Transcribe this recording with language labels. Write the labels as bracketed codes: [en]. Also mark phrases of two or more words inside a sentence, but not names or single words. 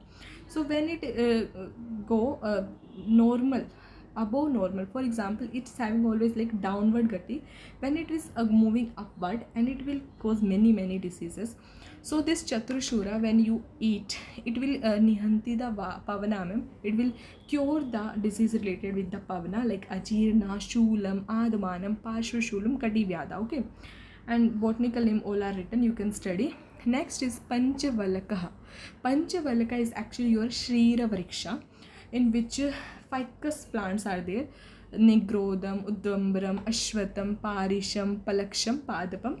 [en] So when it go normal, above normal, for example, it's having always downward gati, when it is moving upward, and it will cause many diseases. So this Chaturshura, when you eat, it will nihanti the pavanamam, it will cure the disease related with the pavana like ajirna, shulam, adamanam, parshvashulam, kativyada. Okay, and botanical name all are written, you can study. Next is Panchavalaka. Panchavalaka is actually your Shrira Vriksha, in which ficus plants are there: Nigrodham, Udambram, Ashwatam, Parisham, Palaksham, Padapam.